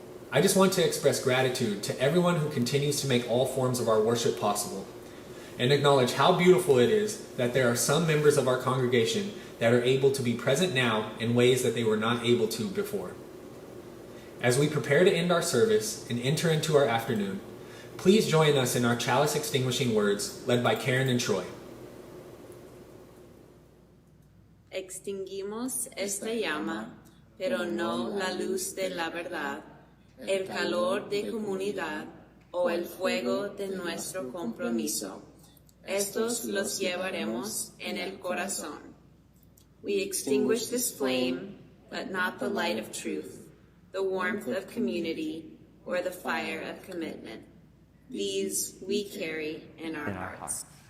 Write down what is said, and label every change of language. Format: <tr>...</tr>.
<en>I just want to express gratitude to everyone who continues to make all forms of our worship possible, and acknowledge how beautiful it is that there are some members of our congregation that are able to be present now in ways that they were not able to before. As we prepare to end our service and enter into our afternoon, please join us in our Chalice Extinguishing words led by Karen and Troy.</en> <es>Extinguimos esta llama, pero no la luz de la verdad, el calor de comunidad o el fuego de nuestro compromiso. Estos los llevaremos en el corazón.</es> <en>We extinguish this flame, but not the light of truth, the warmth of community, or the fire of commitment. These we carry in our hearts.</en>